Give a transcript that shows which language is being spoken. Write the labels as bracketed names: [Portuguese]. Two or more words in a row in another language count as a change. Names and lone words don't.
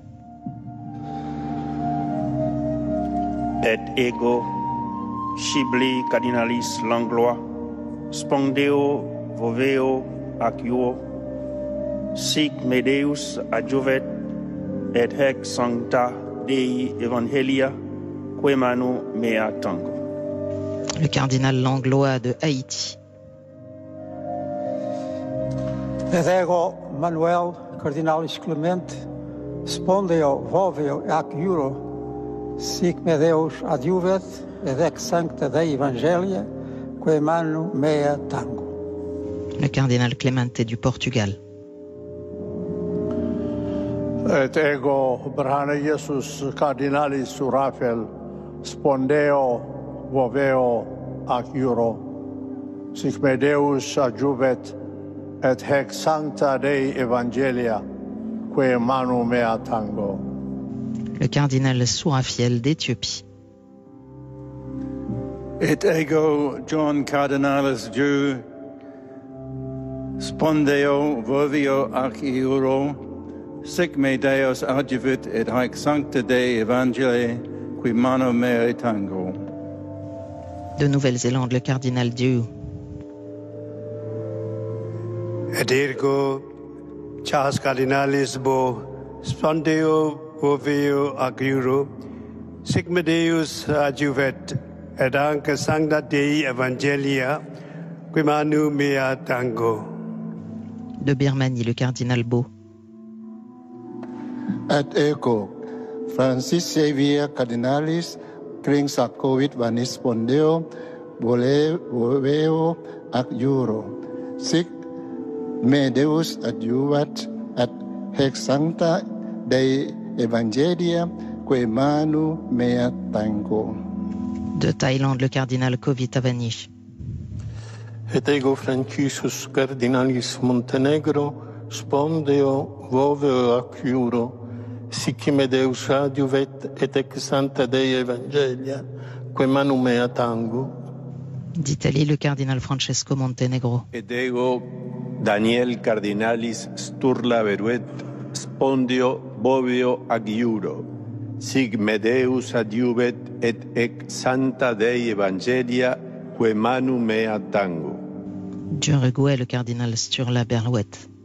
[Latin] Et ego Scibli Cardinalis Langlois, spondeo voveo ac iuro. Sic me Deus adjuvet, et hec sancta Dei Evangelia, que manu mea tango. [French] Le cardinal Langlois de Haïti. [Latin] Et ego Manuel Cardinalis Clement, spondeo voveo ac iuro. Sic me Deus adjuvet, et ex sancta Dei Evangelia, que manu mea tango. [French] Le cardinal Clemente du Portugal. [Latin] Et ego Brhana Iesus Cardinalis Raphael, spondeo voveo ac iuro. Sic me Deus adjuvet, et hec sancta Dei Evangelia, que manu mea tango. [French] Le cardinal Sourafiel d'Éthiopie. [Latin] Et ego John Cardinalis Dieu, spondeo vovio ac iuro. Sic me Deus adjuvit, et haec sancta Dei Evangelii, qui manu mea tango. [French] De Nouvelle-Zélande, le cardinal Dieu. [Latin] Et ergo Charles Cardinalis Bo, spondeo voveo ac iuro. Sic me Deus adjuvet, et anca sancta Dei Evangelia, qui manu mea tango. [French] De Birmanie, le cardinal Beau. [Latin] Et ego Francis Xavier Cardinalis Kringsakovic Vanis spondeo voveo ac iuro. Sic me Deus adjuvat, et hec sancta Dei Evangelia, que manu mea tango. [French] De Thaïlande, le cardinal Kovit Avanish. [Latin] Et ego Franciscus Cardinalis Montenegro, spondeo voveo ac iuro. Sic me Deus adjuvet, et ex sancta Dei Evangelia, que manu mea tango. [French] D'Italie, le cardinal Francesco Montenegro. [Latin] Et ego Daniel Cardinalis Sturla Veruet, spondeo voveo ac iuro. Sic me Deus adjuvet, et ex sancta Dei Evangelia, que manu mea tango. [French] D'Uruguay, le cardinal Sturla Berlouet.